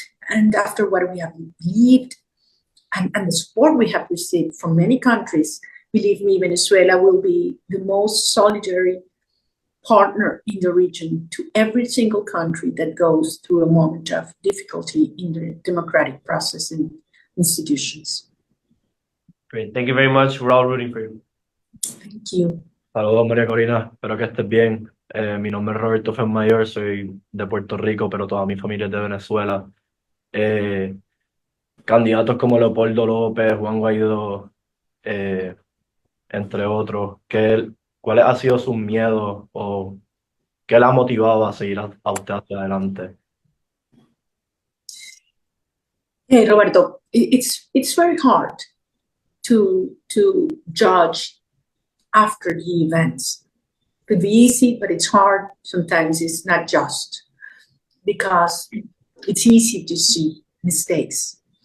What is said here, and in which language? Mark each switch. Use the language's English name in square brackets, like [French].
[English] And after what we have lived and the support we have received from many countries, believe me, Venezuela will be the most solidary partner in the region to every single country that goes through a moment of difficulty in the democratic process and institutions. Great. Thank you very much. We're all rooting for you. Thank you. [Spanish] Saludos, María Corina. Espero que estés bien. Mi nombre es Roberto Fenmayor, soy de Puerto Rico, pero toda mi familia es de Venezuela. Candidatos como Leopoldo López, Juan Guaidó, entre otros, ¿cuáles han sido sus miedos o qué le ha motivado a seguir a usted hacia adelante? [English] Hey, Roberto, it's very hard to judge after the events. It could be easy, but it's hard. Sometimes it's not just, because it's easy to see mistakes.